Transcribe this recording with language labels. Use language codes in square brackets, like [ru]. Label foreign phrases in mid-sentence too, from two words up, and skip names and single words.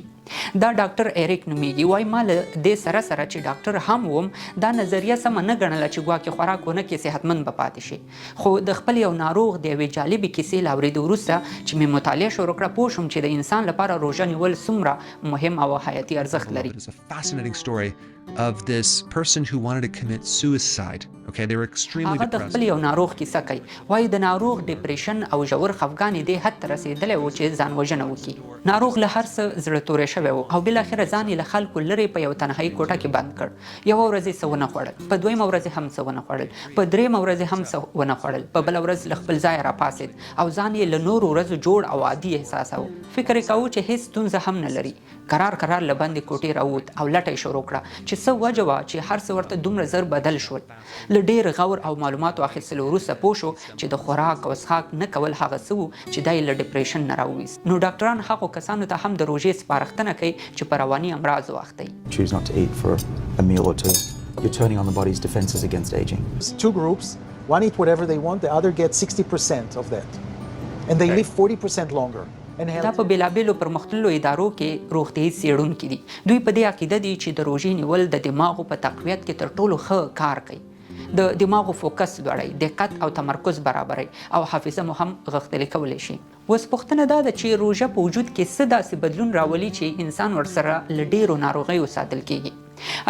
[ps] دا ډاکټر ایریک نومیږي. وایي ما له دې سره چې ډاکټر هم وم دا نظریه سمه نه ګڼله چې ګواکې خوراک ونه کړي صحتمند به پاتې شي. خو د خپل یو ناروغ د یوې جالبې کیسې له اورېدو وروسته چې مې مطالعه شروع کړه پوه شوم چې د انسان لپاره روژه نیول څومره مهم او حیاتي ارزښت لري. [en] It's a fascinating story of this person who wanted to commit suicide. Okay, they were extremely [ps] هغه د [en] depressed. [ps] خپل یو ناروغ کیسه کوي. وایي د ناروغ ډپریشن او ژور خفګان یې دې حد ته رسېدلی و چې ځان وژنه وکړي. ناروغ له هر څه زړه توری شوی و او بالاخره ځان یې له خلکو لرې په یو تنهایي کوټه کې بند کړ. یوه ورځ یې څه ونه خوړل، په 2مه ورځ هم څه ونه خوړل، په 3مه ورځ هم څه ونه خوړل، په بله ورځ له خپل ځایه راپاڅېد او ځان یې له نورو ورځو جوړ او عادي احساساوه. فکر یې کوو چې هیڅ ستونزه هم نه لري. قرار له بندې کوټې راووت او لټه یې شروع کړه چې څه وجه وه چې هر څه ورته دومره زر بدل شول. له ډېر غور او معلوماتو اخیستلو وروسته پوه شو چې د خوراک او څښاک نه کول هغه څه وو چې دا یې له ډپریشن نه راوویست. نو ډاکټران هغو کسانو ته هم د روژې سپارښتنه کوي چې په رواني امراضو اخته وي. [en] Choose not to eat for a meal or two. You're turning on the body's defenses against aging. There's 2 groups. One eat whatever they want, the other gets 60% of that. And they live 40% longer. [ps] دا په بېلابېلو پرمختللو ادارو کې روغتیایي څېړونکي دي. دوی په دې عقیده دي چې د روژې نیول د دماغو په تقویت کې تر ټولو ښه کار کوي. د دماغو فوکس لوړوي، دقت او تمرکز برابروي او حافظه مو هم غښتلې کولی شي. اوس پوښتنه دا ده چې روژه په وجود کې څه داسې بدلون راولي چې انسان ورسره له ډېرو ناروغیو ساتل کېږي.